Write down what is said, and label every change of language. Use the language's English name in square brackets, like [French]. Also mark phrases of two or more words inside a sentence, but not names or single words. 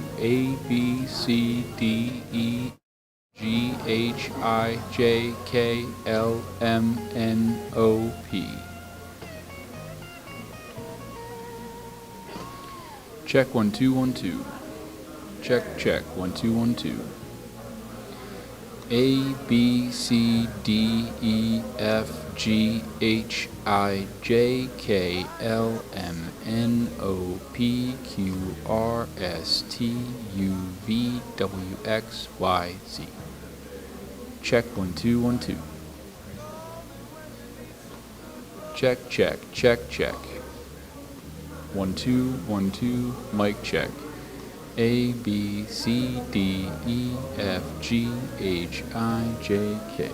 [English] A, B, C, D, E, G, H, I, J, K, L, M, N, O, P. Check, 1, 2, 1, 2. Check, check, 1, 2, 1, 2. A, B, C, D, E, F, G, H, I, J, K, L, M, N, O, P, Q, R, S, T, U, V, W, X, Y, Z. Check, 1, 2, 1, 2. Check, check, check, check. 1, 2, 1, 2, mic check. A, B, C, D, E, F, G, H, I, J, K.